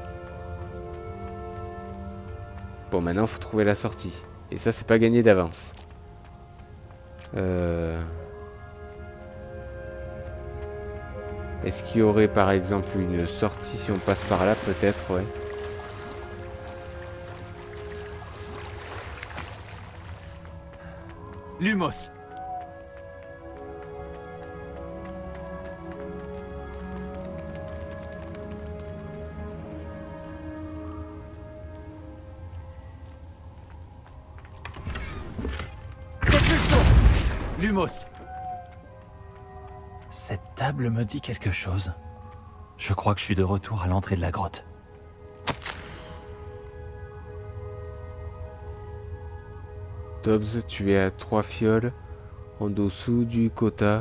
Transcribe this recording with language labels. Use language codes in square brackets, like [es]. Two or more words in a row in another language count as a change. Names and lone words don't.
[fr] Bon, maintenant, faut trouver la sortie. Et ça, c'est pas gagné d'avance. Est-ce qu'il y aurait, par exemple, une sortie si on passe par là, peut-être, ouais. Lumos. Propulsion. Lumos. Cette table me dit quelque chose. Je crois que je suis de retour à l'entrée de la grotte. Dobbs, tu es à 3 fioles en dessous du quota.